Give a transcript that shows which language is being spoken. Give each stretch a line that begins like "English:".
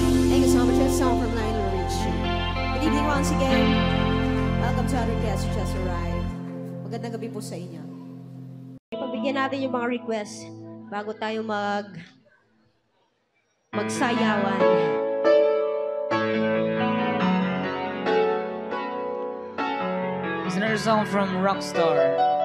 English: Thank you so much. That's a song from Lionel Richie. Good evening once again. Welcome to our guest who just arrived.
Filipino: Magandang gabi po sa inyo. Ipagbigyan natin yung mga requests bago tayo magsayawan.
English: Another song from Rockstar.